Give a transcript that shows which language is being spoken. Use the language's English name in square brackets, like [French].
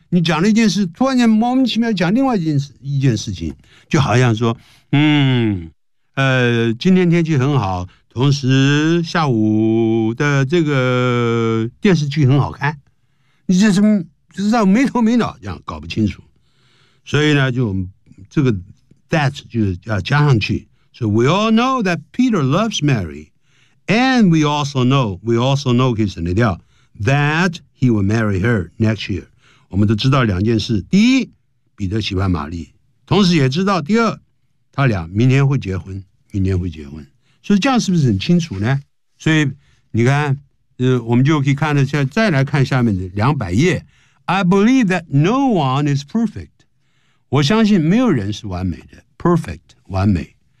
[Chinese] 你讲了一件事，突然间莫名其妙讲另外一件事情，就好像说，今天天气很好。同时下午的这个电视剧很好看，你这是就是让没头没脑这样搞不清楚，所以呢就这个 that 就要加上去。 [English] So we all know that Peter loves Mary, and we also know [Chinese] 可以省略掉 [English] that he will marry her next year。 [Chinese] 我们都知道两件事：第一，彼得喜欢玛丽；同时也知道第二，他俩明年会结婚。所以这样是不是很清楚呢？所以你看，我们就可以看得下，再来看下面的200页。 [English] I believe that no one is perfect。 [Chinese] 我相信没有人是完美的 ，perfect 完美。